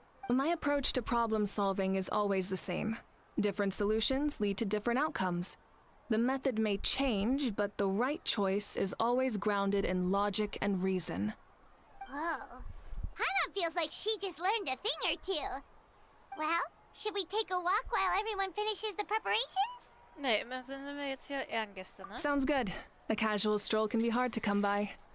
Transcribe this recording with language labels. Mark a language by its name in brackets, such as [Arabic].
[English] My approach to problem solving is always the same. Different solutions lead to different outcomes. The method may change, but the right choice is always grounded in logic and reason. Whoa. Hana feels like she just learned a thing or two. Well, should we take a walk while everyone finishes the preparations? [German] Nee, dann sind wir jetzt hier Ehrengäste, ne? [English] Sounds good. A casual stroll can be hard to come by.